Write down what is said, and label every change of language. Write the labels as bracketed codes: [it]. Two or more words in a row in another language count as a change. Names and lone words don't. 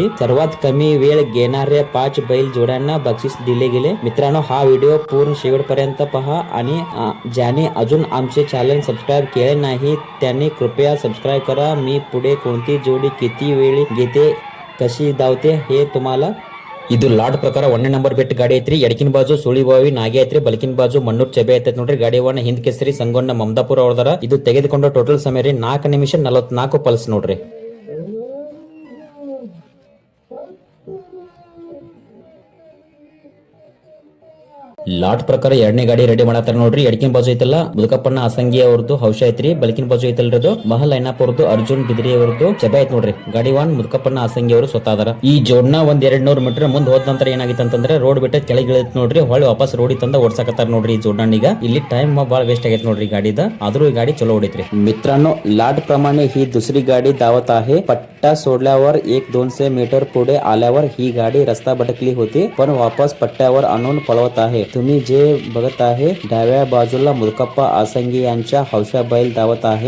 [mr] सर्वात कमी वेळ घेणाऱ्या 5 बैल जोड्यांना बक्षीस दिले गेले. मित्रांनो, हा व्हिडिओ पूर्ण शेवटपर्यंत पहा आणि ज्याने अजून आमचे चॅनल सबस्क्राईब केले नाही त्यांनी कृपया सबस्क्राईब करा. मी पुढे कोणती जोडी किती वेळ घेते, कशी धावते हे तुम्हाला. [kn] ಇದು ಲಾಡ್ ಪ್ರಕಾರ 1ನೇ ನಂಬರ್ ಬೆಟ್ ಗಾಡಿ ಐತ್ರಿ. ಎಡಕಿನ ಬಾಜು ಸುಳಿಬಾವಿ ನಾಗೆ ಐತ್ರಿ. ಬಲಕಿನ ಬಾಜು ಮಣ್ಣೂರ್ ಚೆಬೆ ಐತೈತಿ ನೋಡ್ರಿ. ಗಾಡಿ ಒನ್ ಹಿಂದ್ ಕೇಸರಿ ಸಂಗೊಂಡ ಮಮದಾಪುರ ಅವರ್ದಾರ. ಇದು ತೆಗೆದುಕೊಂಡ ಟೋಟಲ್ ಸಮಯ ರೀ 4 ನಿಮಿಷ 44 ಪಲ್ಸ್ ನೋಡ್ರಿ. ಲಾಟ್ ಪ್ರಕಾರ 2ನೇ ಗಾಡಿ ರೆಡಿ ಮಾಡತ್ತಾರ ನೋಡ್ರಿ. ಎಡಕಿನ ಬಾಜು ಐತಲ್ಲ ಮುದುಕಪ್ಪಣ್ಣ ಅಸಂಗಿ ಅವ್ರದ್ದು ಹೌಶ ಐತ್ರಿ. ಬಲಕಿನ ಬಾಜು ಐತಲ್ರದು ಮಹಲ್ ಐನಾಪ್ ಅವ್ರದ್ದು ಅರ್ಜುನ್ ಬಿದ್ರಿ ಅವ್ರದ್ದು ಚೆಬೆ ಐತ್ ನೋಡ್ರಿ. ಗಾಡಿ ಒನ್ ಮುದುಕಪ್ಪಣ್ಣ ಅಸಂಗಿ ಅವರು ಸ್ವತಃ ಈ ಜೋಡ್ನ ಒಂದ್ 200 ಮೀಟರ್ ಮುಂದ್ ಹೋದ ನಂತರ ಏನಾಗಿತ್ತು ಅಂತಂದ್ರೆ ರೋಡ್ ಬಿಟ್ಟ ಕೆಳಗಿಳಿತ್ ನೋಡ್ರಿ. ಹೊಳ್ಳಿ ವಾಪಸ್ ರೋಡಿ ತಂದ ಓಡ್ಸಾಕತ್ತಾರ ನೋಡ್ರಿ. ಈ जोडण ಈಗ ಇಲ್ಲಿ ಟೈಮ್ ಬಾಳ ವೇಸ್ಟ್ ಆಗೈತ್ ನೋಡ್ರಿ गाडीದ. [mr] आद्रू ही गाडी चलो ओढित्रे. मित्रांनो, लाट प्रमाणे ही दुसरी गाडी धावत आहे. पट्टा सोडल्यावर 100-200 मीटर पुढे आल्यावर ही गाडी रस्ता भटकली होती, पण वापस पट्ट्यावर आणून पळवत आहे. तुम्ही जे बघत आहे डाव्या बाजूला मुदकप्पा आसंगी यांच्या हौशा बैल धावत आहे.